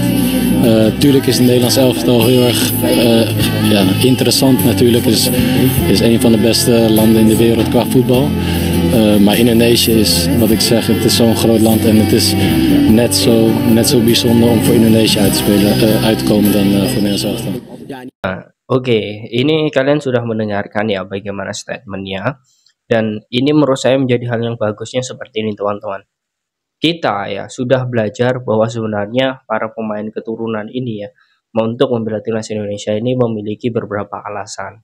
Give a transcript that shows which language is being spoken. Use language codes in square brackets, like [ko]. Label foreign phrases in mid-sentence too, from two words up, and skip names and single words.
[nl] Tuurlijk is het Nederlands elftal heel erg ja, interessant natuurlijk. Is een van de beste landen in de wereld qua voetbal. Maar Indonesië is, wat ik zeg, het is zo'n groot land en het is net zo bijzonder om voor Indonesië uit te komen dan voor Nederlands elftal. [id] Oke, ini kalian sudah mendengarkan ya bagaimana statementnya, dan ini menurut saya menjadi hal yang bagusnya seperti ini teman-teman. Kita ya sudah belajar bahwa sebenarnya para pemain keturunan ini ya untuk membela timnas Indonesia ini memiliki beberapa alasan.